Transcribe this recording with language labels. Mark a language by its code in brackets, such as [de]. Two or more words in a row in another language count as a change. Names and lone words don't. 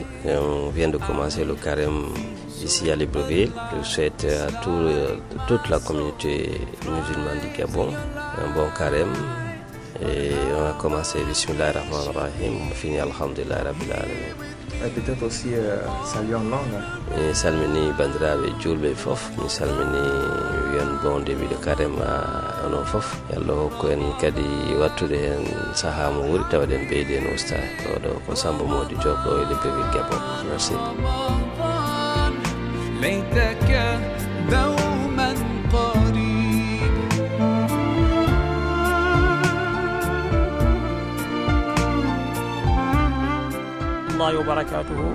[fr] on vient de commencer le carême ici à Libreville. Je souhaite à toute la communauté musulmane du Gabon un bon carême. Et on a commencé [ar] Bismillah ar-Rahman ar-Rahim, [fr] on finit [ar] Alhamdulillah Rabbil Alamin. [fr] Et peut-être aussi saluer en langue. [ff] Et salmini bandiraɓe julɓe fof, mi salmini wiyan [fr] bon début de carême à [ff] onon fof. Yallah hokku en kadi wattude hen saaha mo wuuri tawaɗen ɓeydi hen ustade. Oɗo ko Samba Mody Diop ɗo e Libreville Gabon. [fr] Merci. [ar] wa barakatuhu.